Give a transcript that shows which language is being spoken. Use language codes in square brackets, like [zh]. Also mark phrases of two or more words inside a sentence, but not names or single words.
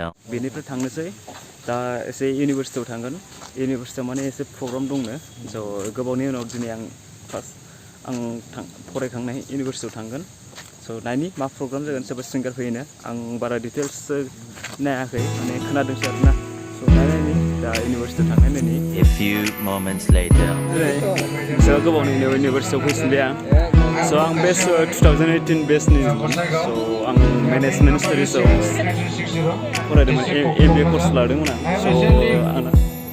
[brx] बेनिफ्राय थांनोसै दा एसे इउनिभारसिटियाव थांगोन इउनिभारसिटियाव माने एसे प्रग्राम दंनो स' गोबावनि उनाव दिनै आं फार्स्ट फरायखांनाय इउनिभारसिटियाव थांगोन स' नायनि मा प्रग्राम जागोन सोरबा सिंगार फैयोनो आं बारा डिटेल्स नायाखै माने खोनादोंसो आरोना स' नायनायनि दा इउनिभारसिटियाव थांनाय नायनि. [en] A few moments later. [brx] बेसेबा गोबावनि उनाव इउनिभारसिटियाव फैफिनबाय आं स' आं बेस्ट 2018 बेस्टनिमोन स' आं [en] management studies [brx] फरायदोंमोन MBA कर्स लादोंमोन आं स' आंना